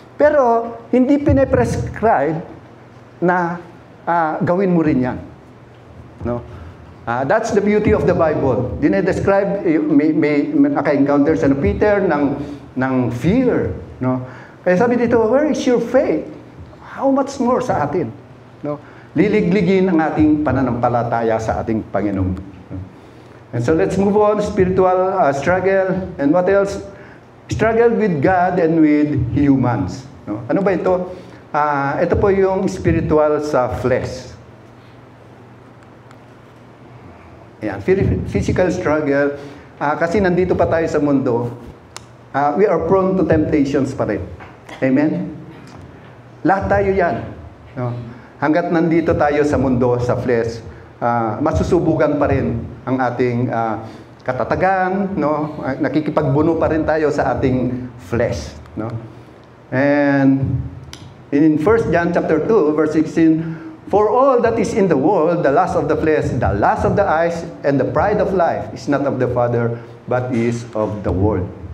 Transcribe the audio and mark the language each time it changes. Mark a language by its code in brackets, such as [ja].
[tl] Pero, hindi pine-prescribe na gawin mo rin yan. No? [en] That's the beauty of the Bible. [tl] Dinedescribe, may naka-encounter sa Peter ng fear. No? Kaya sabi dito, [en] where is your faith? How much more [tl] sa atin? No? Liligligin ang ating pananampalataya sa ating Panginoon. [en] And so let's move on, spiritual struggle. And what else? Struggle with God and with humans. [tl] No? Ano ba ito? Ito po yung spiritual sa flesh. Ayan, [en] physical struggle. [tl] Kasi nandito pa tayo sa mundo, [en] we are prone to temptations [tl] pa rin. Amen? Lahat tayo yan. No? Hanggat nandito tayo sa mundo, sa flesh, masusubukan pa rin ang ating katatagan, no? Nakikipagbuno pa rin tayo sa ating flesh. No? [en] And in 1 John chapter 2, verse 16, for all that is in the world, the lust of the flesh, the lust of the eyes, and the pride of life is not of the Father, but is of the world.